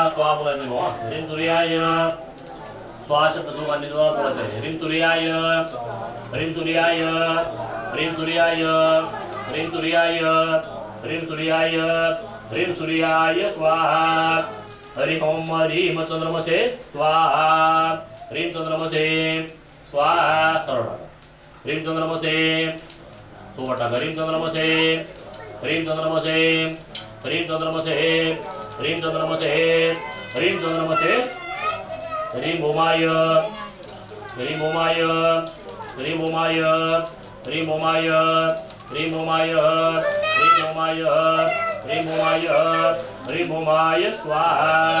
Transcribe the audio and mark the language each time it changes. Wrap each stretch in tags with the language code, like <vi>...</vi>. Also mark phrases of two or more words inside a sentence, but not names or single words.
<mr>स्वाहा बोलायचं बाबा.</mr> <sa>ह्रीं सूर्याय स्वाहा</sa> <mr>शब्द दोघांनी जोरात बोलायचं आहे.</mr> <sa>ह्रीं सूर्याय, ह्रीं सूर्याय, ह्रीं सूर्याय, ह्रीं सूर्याय, ह्रीं सूर्याय, ह्रीं सूर्याय स्वाहा. हरि ओम ह्रीं चंद्रमसे स्वाहा. ह्रीं चंद्रमसे स्वाहा.</sa> <mr>सरळ टाका.</mr> <sa>ह्रीं चंद्रमसे</sa> <mr>सोबत टाका.</mr> <sa>ह्रीं चंद्रमसे, ह्रीं चंद्रमसे, ह्रीं चंद्रमसे, ह्रीं चंद्रमसे, ह्रीं चंद्रमसे. ह्रीं भूमाय, ह्रीं भूमाय, ह्रीं भूमाय, ह्रीं भूमाय, ह्रीं भूमाय, ह्रीं भूमाय, ह्रीं भूमाय, ह्रीं भूमाय स्वाहा.</sa>